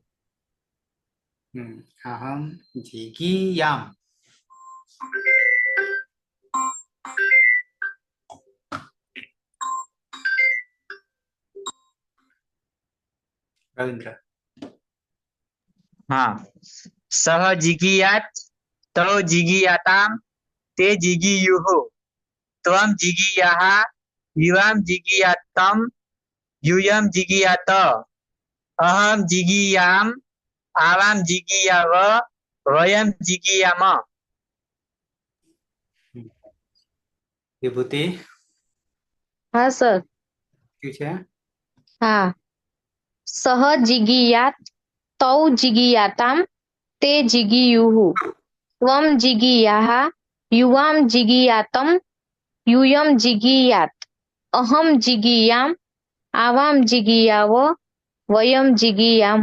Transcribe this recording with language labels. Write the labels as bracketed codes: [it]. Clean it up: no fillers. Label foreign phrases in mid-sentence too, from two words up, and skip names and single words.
[sa] અહમ જીગીયામ રવિન્દ્ર हाँ सह जिगीयात तौ जिगीयाताम ते जिगीयुः त्वं जिगीयाः युवां जिगीयातम यूयं जिगीयात अहं जिगीयाम आवां जिगीयाव वयं जिगीयाम [gu] વિભૂતિ [hi] हाँ सर [gu] શું છે [sa] हाँ सह जिगीयात तौ जिगीयाताम ते जिगीयुः त्वं जिगीयाः युवां जिगीयातम यूयं जिगीयात अहं जिगीयाम आवां जिगीयाव वयं जिगीयाम